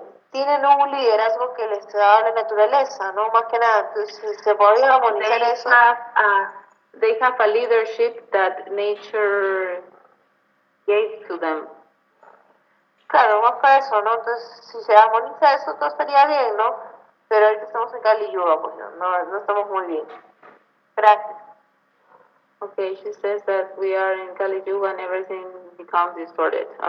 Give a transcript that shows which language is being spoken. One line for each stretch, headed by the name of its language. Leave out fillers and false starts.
Spanish: tienen un liderazgo que les da la naturaleza, ¿no? Más que nada, entonces se podría armonizar eso.
English: they have a leadership that nature gave to them.
Spanish: Claro, más para eso, ¿no? Entonces, si se armoniza eso, todo estaría bien, ¿no? Pero ahorita estamos en Kali Yuga, pues no estamos muy bien. Gracias.
English: Okay, she says that we are in Kali Yuga and everything becomes distorted.